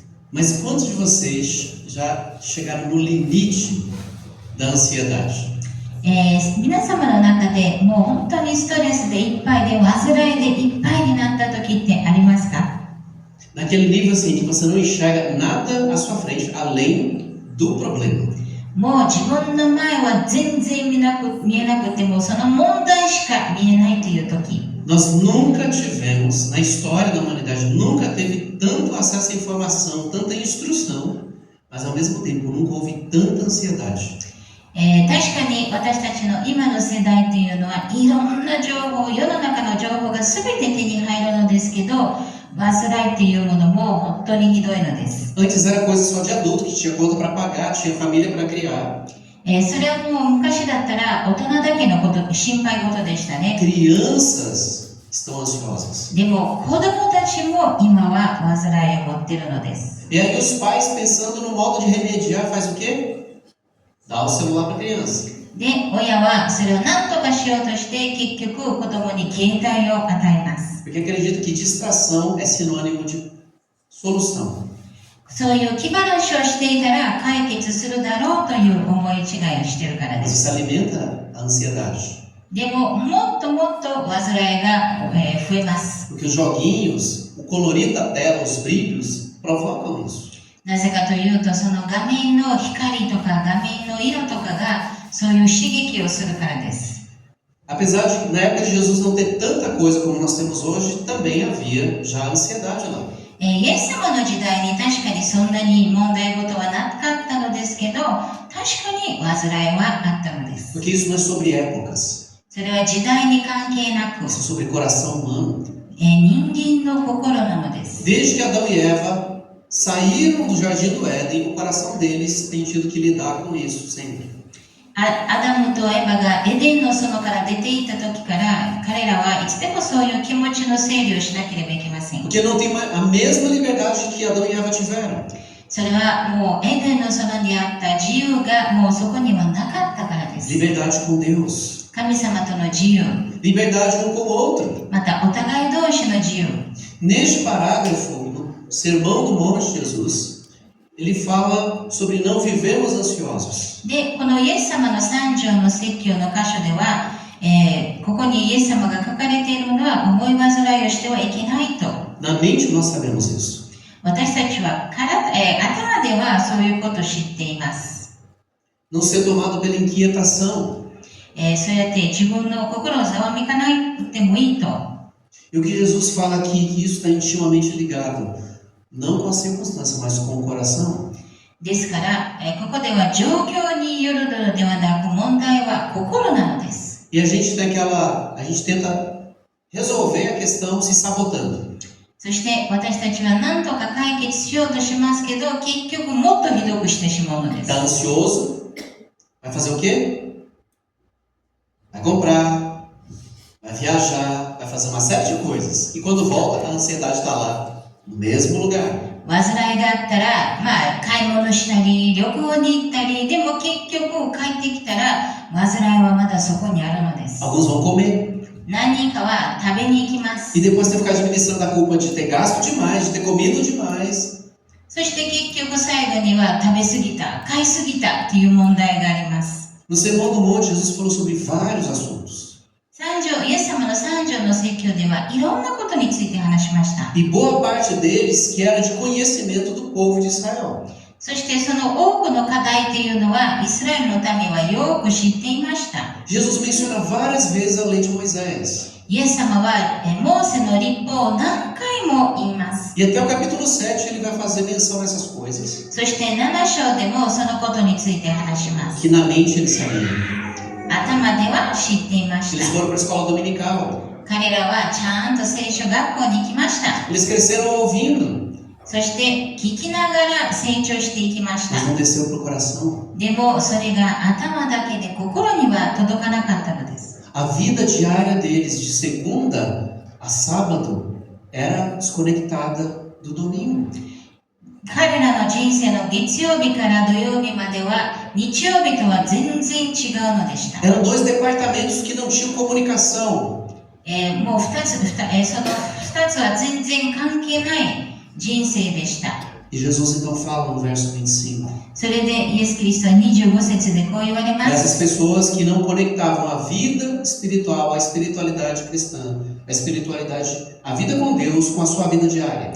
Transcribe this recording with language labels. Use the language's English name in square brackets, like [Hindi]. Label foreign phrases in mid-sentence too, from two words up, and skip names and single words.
[Portuguese] Mas quantos de vocês já chegaram no limite da ansiedade? [Japanese] 皆様の中でもう本当にストレスでいっぱいで煩いでいっぱいになった時ってありますか？ [Portuguese] Naquele nível assim que você não enxerga nada à sua frente além do problema. [Japanese] もう自分の前は全然見えなくてもその問題しか見えないという時。 [Portuguese] Nós nunca tivemos, na história da humanidade, nunca teve tanto acesso à informação, tanta instrução, mas ao mesmo tempo nunca houve tanta ansiedade. [Japanese] 確かに私たちの今の世代というのはいろんな情報、世の中の情報が全て手に入るのですけど、煩いというものも本当にひどいのです。 [Portuguese] Antes era coisa só de adulto, que tinha conta para pagar, tinha família para criar. [Japanese] それはもう昔だったら大人だけのこと、心配事でしたね。 [Portuguese] Crianças estão ansiosas. [Japanese] でも子供たちも今は煩いを持っているのです。 [Portuguese] E aí os pais, pensando no modo de remediar, faz o quê? Dá o celular para a criança. [Japanese] で、親はそれを何とかしようとして結局子供に携帯を与えます。 [Portuguese] Porque acredita que distração é sinônimo de solução. [Japanese] そういう気晴らしをしていたら解決するだろうという思い違いをしているからで [Portuguese] Mas [Japanese] す。 [Portuguese] isso alimenta a ansiedade. [Japanese] でも、もっともっと煩いが増えます。 [Portuguese] Porque os joguinhos, o colorido da tela, os brilhos, provocam isso. [Japanese] なぜかというと、その画面の光とか画面の色とかがそういう刺激をするからです。 [Portuguese] Apesar de, na época de Jesus, não ter tanta coisa como nós temos hoje, também havia já ansiedade lá. [Japanese] イエス様の時代に確かにそんなに問題事はなかったのですけど、確かに煩いはあったのです。 [Portuguese] Porque isso não é sobre épocas, [Japanese] それは時代に関係なく、 [Portuguese] isso é sobre coração humano. [Japanese] 人間の心なのです。 [Portuguese] Desde que Adão e Eva saíram do jardim do Éden, o coração deles tem tido que lidar com isso sempre. [Japanese] アダムとエバがエデンの園から出ていった時から彼らはいつでもそういう気持ちの整理をしなければいけません。 [Portuguese] Porque não tem a mesma liberdade que Adão e Eva tiveram. [Japanese] それはもうエデンの園にあった自由がもうそこにはなかったからです。 [Portuguese] Liberdade com Deus. [Japanese] 神様との自由、 [Portuguese] Liberdade um com o outro. [Japanese] またお互い同士の自由。 [Portuguese] Neste parágrafo, no Sermão do Monte de Jesus, ele fala sobre não vivermos ansiosos. [Japanese] で、このイエス様の3条の説教の箇所では、ここにイエス様が書かれているのは思い煩いをしてはいけないと。 [Portuguese] Na mente nós sabemos isso. [Japanese] 私たちは頭ではそういうことを知っています。 [Portuguese] Não ser tomado pela inquietação. [Japanese] そうやって自分の心をざわめかなくてもいいと。 [Portuguese] E o que Jesus fala aqui, que isso está intimamente ligado, não com a circunstância, mas com o coração. [Japanese] ですから、ここでは状況によるのではなく問題は心なのです。 [Portuguese] E a gente tenta resolver a questão se sabotando. [Japanese] そして私たちは何とか解決しようとしますけど、結局もっとひどくしてしまうのです。 [Portuguese] Está ansioso, vai fazer o quê? Vai comprar, vai viajar, vai fazer uma série de coisas. E quando volta, a ansiedade está lá, no mesmo lugar. [Japanese] 煩いがあったら、買い物したり、旅行に行ったり、でも結局帰ってきたら、煩いはまだそこにあるのです。 [Portuguese] Alguns vão comer. [Japanese] 何人かは食べに行きます。 [Portuguese] E depois tem que ficar administrando a culpa de ter gasto demais, de ter comido demais. [Japanese] そして結局最後には食べ過ぎた、買い過ぎたという問題があります。 [Portuguese] No Sermão do Monte, Jesus falou sobre vários assuntos. [Japanese] イエス様の3条の説教ではいろんなことについて話しました。 [Portuguese] E boa parte deles que era de conhecimento do povo de Israel. [Japanese] そしてその多くの課題というのはイスラエルの民はよく知っていました。 [Portuguese] Jesus menciona várias vezes a lei de Moisés. [Japanese] イエス様はモーセの律法を何回も言います。 [Portuguese] E até o capítulo 7 ele vai fazer menção a essas coisas. [Japanese] そして7章でもそのことについて話します。 [Portuguese] Que na mente eles sabiam. [Japanese] 頭では知っていまし [Portuguese] Eles [Japanese] た。 [Portuguese] foram para a escola dominical. [Japanese] 彼らはちゃんと聖書学校に行きました。 [Portuguese] Eles cresceram ouvindo, [Japanese] そして聞きながら成長していきまし [Portuguese] mas [Japanese] た。 [Portuguese] não desceu para o coração. [Japanese] でもそれが頭だけで心には届かなかったのです。 [Portuguese] A vida diária deles, de segunda a sábado, era desconectada do domingo. [Japanese] 彼らの人生の月曜日から土曜日までは日曜日とは全然違うのでした。 [Portuguese] Eram dois departamentos que não tinham comunicação. [Japanese] もうその2つは全然関係ない人生でした。 [Portuguese] E Jesus então fala no verso 25. [Japanese] それでイエス・キリストは25節でこう言われま [Portuguese] Essas [Japanese] す。 [Portuguese] pessoas que não conectavam a vida espiritual, a espiritualidade cristã, a vida com Deus com a sua vida diária.